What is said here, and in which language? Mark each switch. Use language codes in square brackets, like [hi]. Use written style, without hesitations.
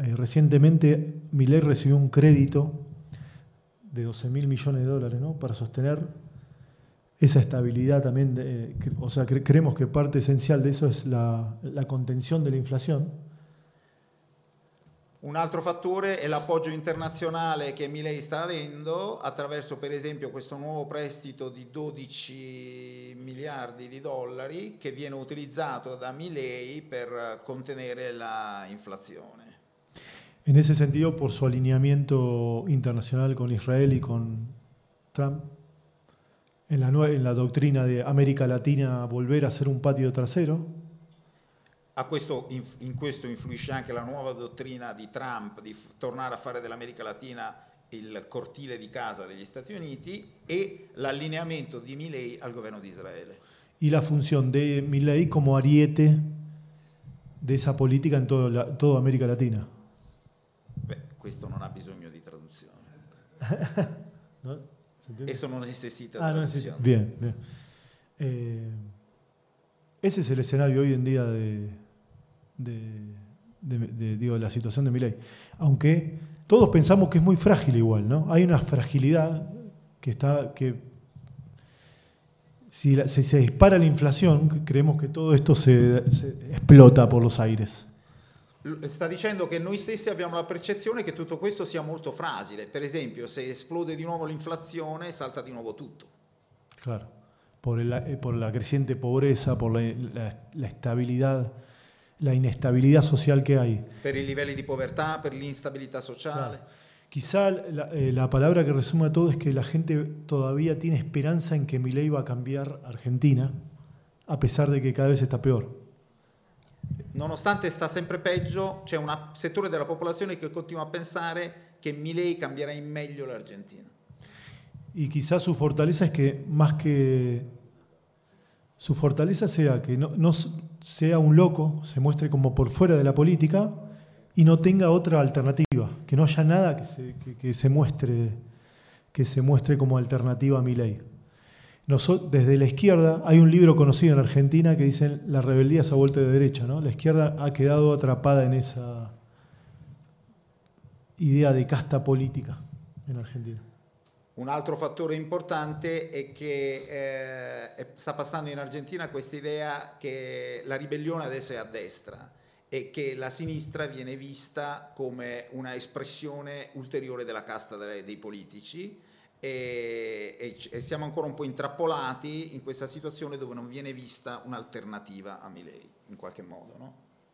[es] Recientemente Milei recibió un crédito de 12.000 millones de dólares, ¿no? Para sostener esa estabilidad también, creemos que parte esencial de eso es la contención de la inflación. [it] Un altro fattore è l'appoggio internazionale che Milei sta avendo attraverso, per esempio, questo nuovo prestito di 12 miliardi di dollari che viene utilizzato da Milei per contenere la inflazione. [es] In ese sentido, por su allineamiento internacional con Israel y con Trump, en la doctrina de América Latina volver a ser un patio trasero. [it] A questo, in questo influisce anche la nuova dottrina di Trump di tornare a fare dell'America Latina il cortile di casa degli Stati Uniti e l'allineamento di Milei al governo di Israele. E la funzione di Milei come ariete di questa politica in tutta l'America Latina? Beh, questo non ha bisogno di traduzione. No? Questo non necessita traduzione. [es] Bien. Ese es el escenario hoy en día de la situación de Milei. Aunque todos pensamos que es muy frágil igual, ¿no? Hay una fragilidad que está, que si se dispara la inflación, creemos que todo esto se explota por los aires. [it] Sta dicendo che noi stessi abbiamo la percezione che tutto questo sia molto fragile. Per esempio, se esplode di nuovo l'inflazione, salta di nuovo tutto. [es] Claro. Por la creciente pobreza, por la estabilidad, la inestabilidad social que hay. Por los niveles de pobreza, por la inestabilidad social. Claro. Quizá la palabra que resume todo es que la gente todavía tiene esperanza en que Milei va a cambiar Argentina, a pesar de que cada vez está peor. [it] Nonostante está siempre peggio, c'è un settore della popolazione che continua a pensare che Milei cambierà in meglio l'Argentina. [es] Y quizás su fortaleza es que más que su fortaleza sea que no sea un loco, se muestre como por fuera de la política y no tenga otra alternativa, que no haya nada que se muestre como alternativa a Milei. Desde la izquierda hay un libro conocido en la Argentina que dice la rebeldía se ha vuelto de derecha, ¿no? La izquierda ha quedado atrapada en esa idea de casta política en Argentina. [it] Un altro fattore importante è che sta passando in Argentina questa idea che la ribellione adesso è a destra e che la sinistra viene vista come una espressione ulteriore della casta dei politici e siamo ancora un po' intrappolati in questa situazione dove non viene vista un'alternativa a Milei in qualche modo, no?